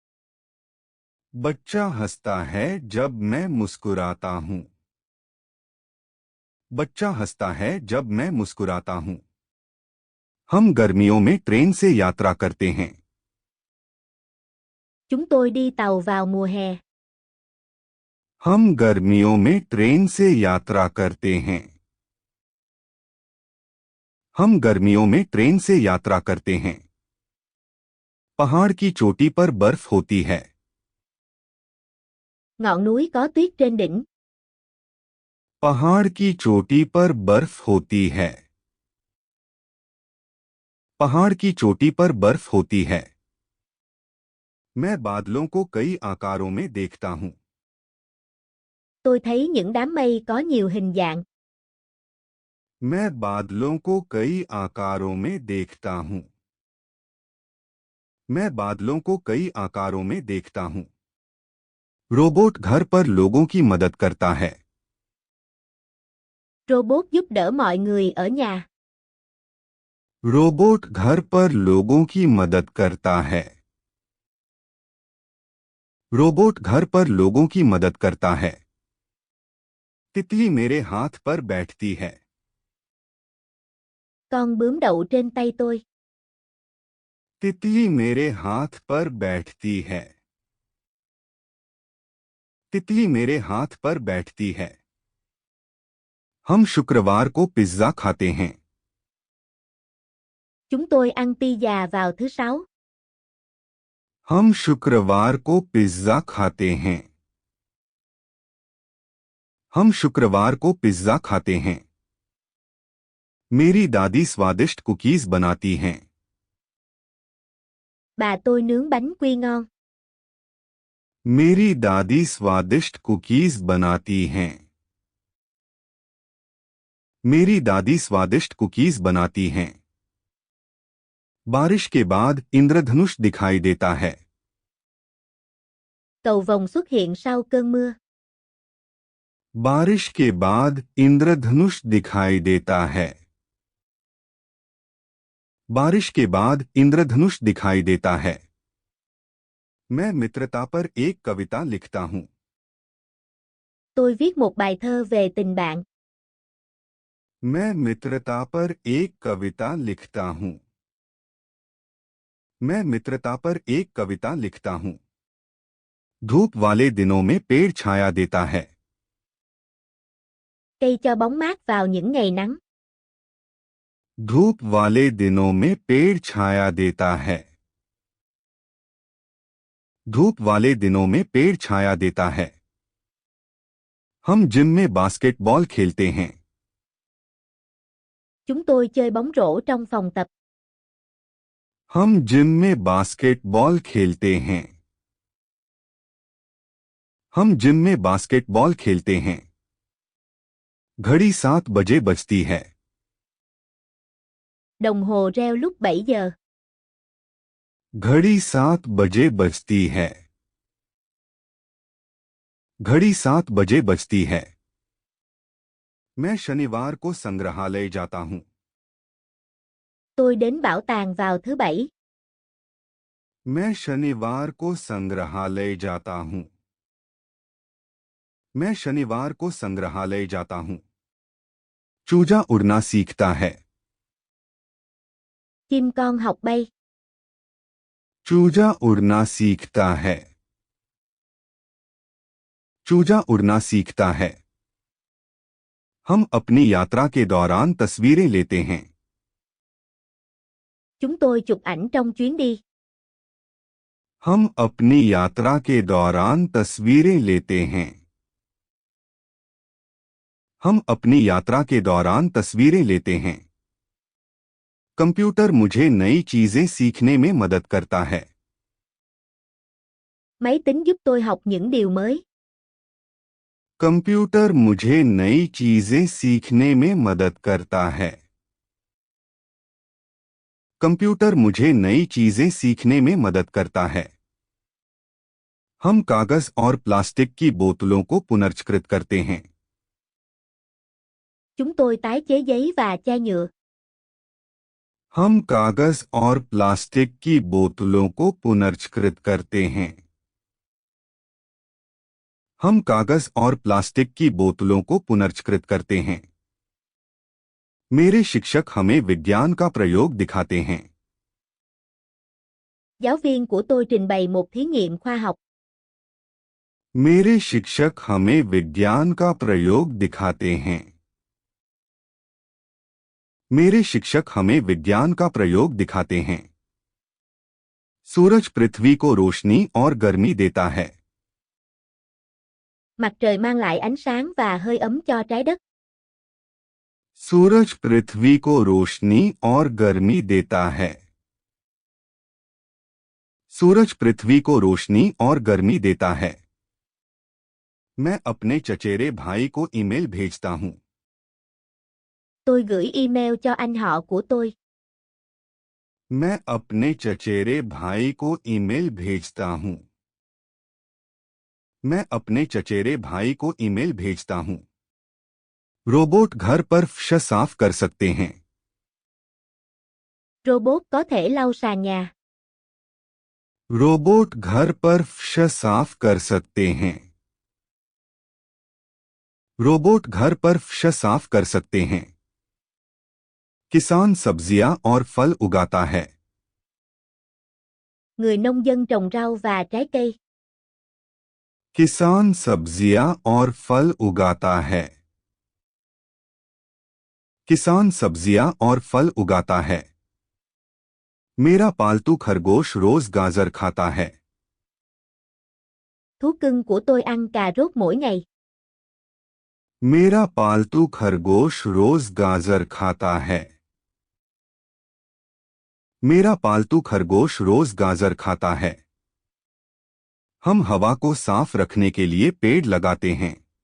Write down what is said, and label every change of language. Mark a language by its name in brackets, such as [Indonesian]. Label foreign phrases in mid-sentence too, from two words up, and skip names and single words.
[Hindi] बच्चा हंसता है जब मैं मुस्कुराता हूं। बच्चा हंसता है जब मैं मुस्कुराता हूं। हम गर्मियों में ट्रेन से यात्रा करते हैं। [Vietnamese] Chúng tôi đi tàu vào mùa hè. [Hindi] हम गर्मियों में ट्रेन से यात्रा करते हैं। हम गर्मियों में ट्रेन से यात्रा करते हैं। पहाड़ की चोटी पर बर्फ होती है। [Vietnamese] Ngọn núi có tuyết trên đỉnh. [Hindi] पहाड़ की चोटी पर बर्फ होती है। पहाड़ की चोटी पर बर्फ होती है। मैं बादलों को कई आकारों में देखता हूं। [Vietnamese] Tôi thấy những đám mây có nhiều hình dạng. [Hindi] मैं बादलों को कई आकारों में देखता हूं। मैं बादलों को कई आकारों में देखता हूं। रोबोट घर पर लोगों की मदद करता है। [Vietnamese] Robot giúp đỡ mọi người ở nhà. [Hindi] रोबोट घर पर लोगों की मदद करता है। रोबोट घर पर लोगों की मदद करता है। तितली मेरे हाथ पर बैठती है। [Vietnamese] Con bướm đậu trên tay tôi. [Hindi] तितली मेरे हाथ पर बैठती है। तितली मेरे हाथ पर बैठती है। हम शुक्रवार को पिज्जा खाते हैं। [Vietnamese] Chúng tôi ăn pizza vào thứ sáu. [Hindi] हम शुक्रवार को पिज्जा खाते हैं। हम शुक्रवार को पिज्जा खाते हैं। मेरी दादी स्वादिष्ट कुकीज बनाती हैं। [Vietnamese] Bà tôi nướng bánh quy ngon. [Hindi] मेरी दादी स्वादिष्ट कुकीज बनाती हैं। मेरी दादी स्वादिष्ट कुकीज बनाती हैं। बारिश के बाद इंद्रधनुष दिखाई देता है। [Vietnamese] Cầu vồng xuất hiện sau cơn mưa. [Hindi] बारिश के बाद इंद्रधनुष दिखाई देता है। बारिश के बाद इंद्रधनुष दिखाई देता है। मैं मित्रता पर एक कविता लिखता हूँ। [Vietnamese] Tôi viết một bài thơ về tình bạn. [Hindi] मैं मित्रता पर एक कविता लिखता हूँ। मैं मित्रता पर एक कविता लिखता हूँ। धूप वाले दिनों में पेड़ छाया देता है। [Vietnamese] Cây cho bóng mát vào những ngày nắng. [Hindi] धूप वाले दिनों में पेड़ छाया देता है। धूप वाले दिनों में पेड़ छाया देता है। हम जिम में बास्केटबॉल खेलते हैं। [Vietnamese] Chúng tôi chơi bóng rổ trong phòng tập. [Hindi] हम जिम में बास्केटबॉल खेलते हैं। हम जिम में बास्केटबॉल खेलते हैं। घड़ी 7 बजे बजती है। [Vietnamese] Đồng hồ reo lúc 7 giờ. [Hindi] घड़ी 7 बजे बजती है। घड़ी 7 बजे बजती है। मैं शनिवार को संग्रहालय जाता हूँ। [Vietnamese] Tôi đến bảo tàng vào thứ bảy. [Hindi] मैं शनिवार को संग्रहालय जाता हूँ। मैं शनिवार को संग्रहालय जाता हूँ। चूजा उड़ना सीखता है। [Vietnamese] Chim con học bay. [Hindi] चूजा उड़ना सीखता है। चूजा उड़ना सीखता है। हम अपनी यात्रा के दौरान तस्वीरें लेते हैं। [Vietnamese] Chúng tôi chụp ảnh trong chuyến đi. [Hindi] हम अपनी यात्रा के दौरान तस्वीरें लेते हैं। हम अपनी यात्रा के दौरान तस्वीरें लेते हैं। कंप्यूटर मुझे नई चीजें सीखने में मदद करता है। [Vietnamese] Máy tính giúp tôi học những điều mới. [Hindi] कंप्यूटर मुझे नई चीजें सीखने में मदद करता है। कंप्यूटर मुझे नई चीजें सीखने में मदद करता है। हम कागज और प्लास्टिक की बोतलों को पुनर्चक्रित करते हैं। [Vietnamese] Chúng tôi tái chế giấy và chai nhựa. [Hindi] हम कागज और प्लास्टिक की बोतलों को पुनर्चक्रित करते हैं। हम कागज और प्लास्टिक की बोतलों को पुनर्चक्रित करते हैं। मेरे शिक्षक हमें विज्ञान का प्रयोग दिखाते हैं। [Vietnamese] Giáo viên của tôi trình bày một thí nghiệm khoa học. [Hindi] मेरे शिक्षक हमें विज्ञान का प्रयोग दिखाते हैं। मेरे शिक्षक हमें विज्ञान का प्रयोग दिखाते हैं। सूरज पृथ्वी को रोशनी और गर्मी देता है। [Vietnamese] Mặt trời mang lại ánh sáng và hơi ấm cho trái đất. [Hindi] सूरज पृथ्वी को रोशनी और गर्मी देता है। सूरज पृथ्वी को रोशनी और गर्मी देता है। मैं अपने चचेरे भाई को ईमेल भेजता हूँ। [Vietnamese] Tôi gửi email cho anh họ của tôi. [Hindi] मैं अपने चचेरे भाई को ईमेल भेजता हूँ। मैं अपने चचेरे भाई को ईमेल भेजता हूँ। रोबोट घर पर फर्श साफ कर सकते हैं। [Vietnamese] Robot có thể lau sàn nhà. [Hindi] रोबोट घर पर फर्श साफ कर सकते हैं। रोबोट घर पर फर्श साफ कर सकते हैं। किसान सब्जियां और फल उगाता है। [Vietnamese] Người nông dân trồng rau và trái cây. [Hindi] किसान सब्जियां और फल उगाता है। किसान सब्जियां और फल उगाता है। मेरा पालतू खरगोश रोज गाजर खाता है। [Vietnamese] Thú cưng của tôi ăn cà rốt mỗi ngày. [Hindi] मेरा पालतू खरगोश रोज गाजर खाता है। मेरा पालतू खरगोश रोज गाजर खाता है। हम हवा को साफ रखने के लिए पेड़ लगाते हैं।